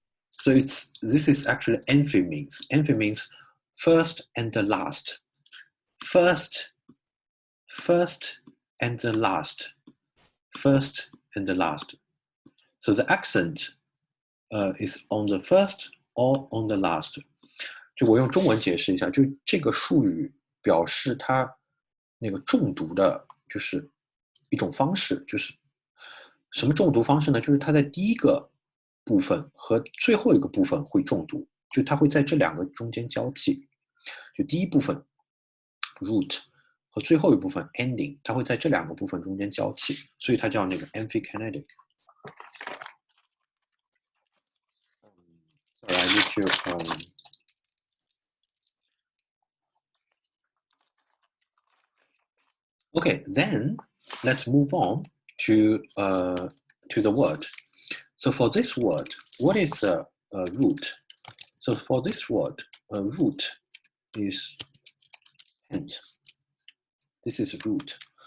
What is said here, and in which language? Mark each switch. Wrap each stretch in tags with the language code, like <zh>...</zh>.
<en>So this is actually amphi means. Amphi means first and the last. First and the last. First and the last. So the accent is on the first or on the last.</en> <zh>就我用中文解释一下，就这个术语表示它那个重读的，就是一种方式，就是什么重读方式呢？就是它在第一个部分和最后一个部分会重读，就它会在这两个中间交替。就第一部分 root 和最后一部分 ending， 它会在这两个部分中间交替，所以它叫那个 Amphikinetic。</zh> <en>Sorry, I need to Okay, then let's move on to the word. So for this word, what is a root? So for this word, a root is tent. This is root.</en>